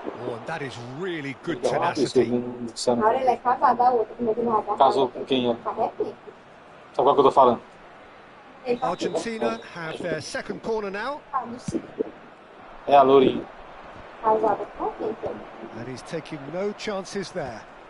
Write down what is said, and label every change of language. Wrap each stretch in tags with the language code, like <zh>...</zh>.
<en>Oh, and that is really good tenacity.</en> <pt>Agora ele é casado, a outra, como é que não vai casar? Casou com quem é? Sabe Sabe qual que eu tô falando?</pt> <en>Argentina have their second corner now.</en> <pt>É a Lourinha. Casada com quem?</pt> <en>And he's taking no chances there.</en>